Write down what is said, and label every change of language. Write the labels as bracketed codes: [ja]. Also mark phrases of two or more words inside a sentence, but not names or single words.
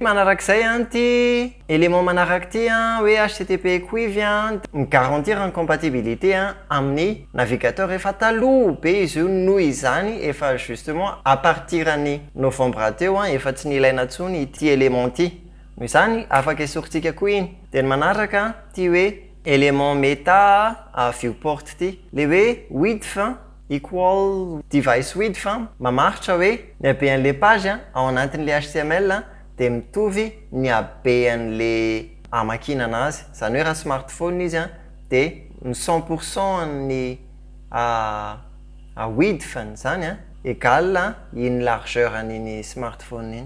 [mg] Manarak'izay ty élément manaraka ty hoe HTTP Quiv migarantir [fr] en compatibilité [mg] amin'ny navigateur efa taloha be izy io noho izany efa [fr] justement à partir [mg] ny novembre teo efa tsy nilaina intsony ity élément ty. Noho izany afaka esorintsika koa iny. Dia ny manaraka ty hoe élément meta viewport ty le hoe width equal device width mamaritra hoe ny habean'le page ao anatin'le HTML dia mitovy ny habean'le amakinana azy. Zany hoe raha smartphone izy dia ny 100% ny width zany égal iny largeur an'iny smartphone iny.